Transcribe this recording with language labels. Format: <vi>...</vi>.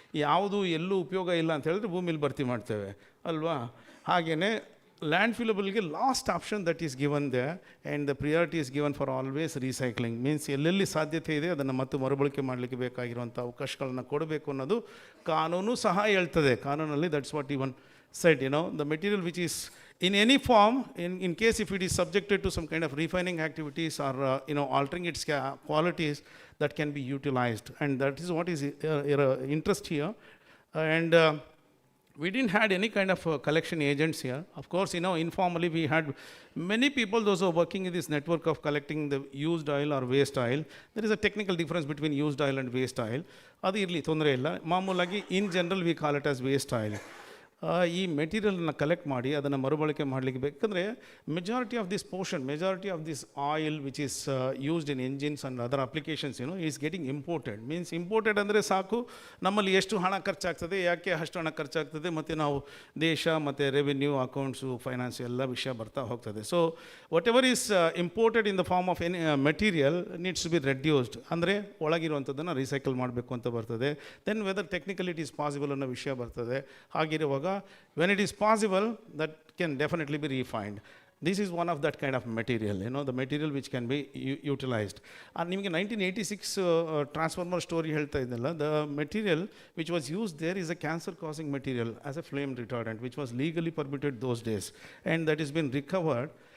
<kn>ಯಾವುದು ಎಲ್ಲೂ ಉಪಯೋಗ ಇಲ್ಲ ಅಂತ ಹೇಳಿದ್ರೆ ಭೂಮಿಲಿ ಭರ್ತಿ ಮಾಡ್ತೇವೆ ಅಲ್ವಾ.</kn> <en>ಹಾಗೆಯೇ ಲ್ಯಾಂಡ್ ಫಿಲಬಲ್ಗೆ last option that is given there, and the priority is given for always recycling.</en> <kn>Means ಎಲ್ಲೆಲ್ಲಿ ಸಾಧ್ಯತೆ ಇದೆ ಅದನ್ನು ಮತ್ತೆ ಮರುಬಳಕೆ ಮಾಡಲಿಕ್ಕೆ ಬೇಕಾಗಿರುವಂಥ ಅವಕಾಶಗಳನ್ನು ಕೊಡಬೇಕು ಅನ್ನೋದು ಕಾನೂನು ಸಹ ಹೇಳ್ತದೆ.</kn> <en>ಕಾನೂನಲ್ಲಿ that's what even said, the material which is in any form, in case if it is subjected to some kind of refining activities or altering its qualities, that can be utilized. And that is what is interest here. And we didn't had any kind of collection agents here. Of course, informally we had many people, those who are working in this network of collecting the used oil or waste oil. There is a technical difference between used oil and waste oil.</en> <kn>Adu irli tondre illa.</kn> <en>Maamulagi in general we call it as waste oil.</en> <kn>ಈ ಮೆಟೀರಿಯಲ್ನ collect ಮಾಡಿ ಅದನ್ನು ಮರುಬಳಕೆ ಮಾಡಲಿಕ್ಕೆ ಬೇಕಂದರೆ</kn> <en>Majority of this portion, majority of this oil which is used in engines and other applications is getting imported.</en> <kn>Means imported ಅಂದರೆ ಸಾಕು, ನಮ್ಮಲ್ಲಿ ಎಷ್ಟು ಹಣ ಖರ್ಚಾಗ್ತದೆ, ಯಾಕೆ ಅಷ್ಟು ಹಣ ಖರ್ಚಾಗ್ತದೆ, ಮತ್ತು ನಾವು ದೇಶ ಮತ್ತು ರೆವಿನ್ಯೂ, ಅಕೌಂಟ್ಸು, ಫೈನಾನ್ಸು ಎಲ್ಲ ವಿಷಯ ಬರ್ತಾ ಹೋಗ್ತದೆ.</kn> <en>so whatever is imported in the form of any material needs to be reduced,</en> <kn>ಅಂದರೆ ಒಳಗಿರುವಂಥದ್ದನ್ನು ರೀಸೈಕಲ್ ಮಾಡಬೇಕು ಅಂತ ಬರ್ತದೆ.</kn> <en>then whether technically it is possible</en> <kn>ಅನ್ನೋ ವಿಷಯ ಬರ್ತದೆ.</kn> <en>ಹಾಗಿರುವಾಗ when it is possible, that can definitely be refined. This is one of that kind of material, the material which can be utilized. And</en> <kn>nimage 1986 transformer story helta idella,</kn> <en>the material which was used there is a cancer causing material as a flame retardant which was legally permitted those days, and that has been recovered.</en>